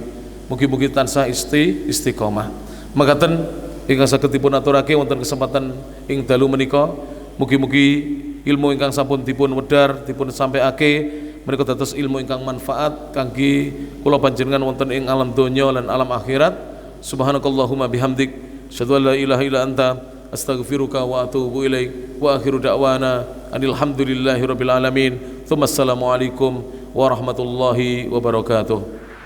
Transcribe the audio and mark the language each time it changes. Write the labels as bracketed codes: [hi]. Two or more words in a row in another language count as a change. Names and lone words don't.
[jv] Mugi-mugi tansah istiqomah. Makaten ingkang saged dipun aturake wonten kesempatan ing dalu menika, mugi-mugi ilmu ingkang sampun dipun wedhar dipun sampaiake menika dados ilmu ingkang manfaat kangge kula panjenengan wonten ing alam donya lan alam akhirat. [ar] سبحانك اللهم وبحمدك، أشهد أن لا إله إلا أنت، أستغفرك وأتوب إليك. وآخر دعوانا أن الحمد لله رب العالمين. ثم السلام عليكم ورحمة الله وبركاته.